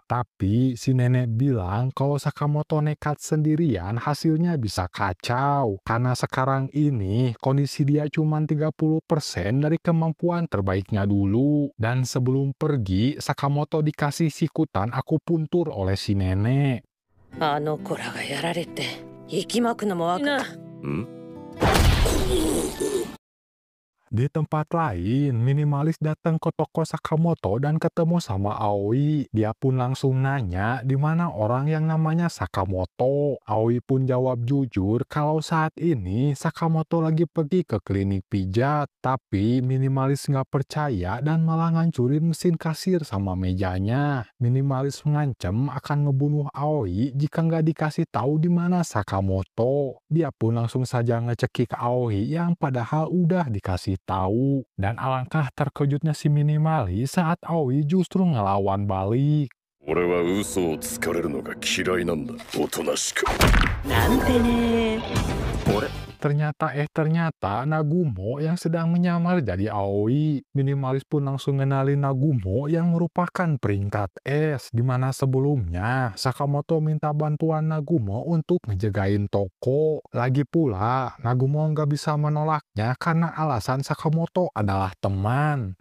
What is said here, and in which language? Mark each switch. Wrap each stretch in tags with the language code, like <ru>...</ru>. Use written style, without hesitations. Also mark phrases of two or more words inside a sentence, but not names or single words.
<id>Tapi si nenek bilang kalau Sakamoto nekat sendirian hasilnya bisa kacau. Karena sekarang ini kondisi dia cuma 30% dari kemampuan terbaiknya dulu. Dan sebelum pergi, Sakamoto dikasih sikutan akupuntur oleh si nenek.</id> <ja>あの子らがやられて息巻くのもわか</ja> <id>Di tempat lain, minimalis datang ke toko Sakamoto dan ketemu sama Aoi. Dia pun langsung nanya di mana orang yang namanya Sakamoto. Aoi pun jawab jujur kalau saat ini Sakamoto lagi pergi ke klinik pijat. Tapi minimalis nggak percaya dan malah ngancurin mesin kasir sama mejanya. Minimalis mengancam akan ngebunuh Aoi jika nggak dikasih tahu di mana Sakamoto. Dia pun langsung saja ngecekik Aoi yang padahal udah dikasih tahu. Dan alangkah terkejutnya si minimalis saat Aoi justru ngelawan balik.</id> <ja>俺は嘘をつかれるのが嫌いなんだ。おとなしく。なんてね。</ja> <id>Ternyata Nagumo yang sedang menyamar jadi Aoi. Minimalis pun langsung ngenalin Nagumo yang merupakan peringkat S, di mana sebelumnya Sakamoto minta bantuan Nagumo untuk ngejagain toko. Lagi pula, Nagumo nggak bisa menolaknya karena alasan Sakamoto adalah teman.</id>